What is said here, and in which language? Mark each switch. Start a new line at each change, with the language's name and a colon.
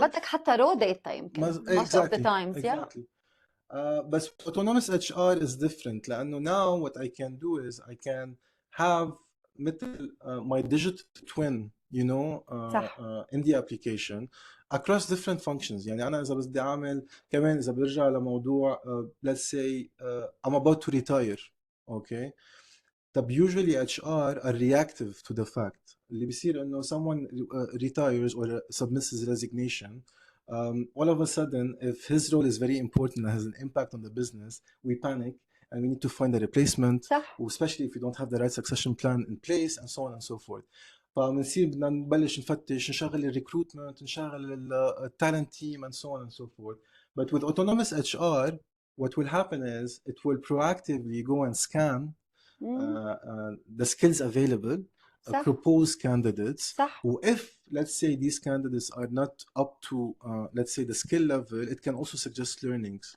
Arabic: بدك حتى
English: raw data
Arabic: يمكن
English: most of the times. exactly. But autonomous HR is different
Arabic: لأنه
English: now what I can do is I can have
Arabic: مثل
English: my digital twin, you know,
Arabic: صح.
English: in the application across different functions.
Arabic: يعني أنا إذا بدي أعمل كمان إذا برجع لموضوع
English: let's say I'm about to retire, okay.
Arabic: طب
English: usually HR are reactive to the fact
Arabic: اللي بيصير إنه
English: someone retires or submits his resignation. All of a sudden, if his role is very important and has an impact on the business, we panic and we need to find a replacement,
Arabic: صح.
English: especially if we don't have the right succession plan in place and so on and so forth.
Arabic: فبنصير بدنا نبلش نفتش نشغل الريكروتمنت نشغل التالنت
English: team and so on and so forth. But with autonomous HR, what will happen is it will proactively go and scan the skills available,
Arabic: صح.
English: propose candidates.
Arabic: صح.
English: If let's say these candidates are not up to let's say the skill level, it can also suggest learnings.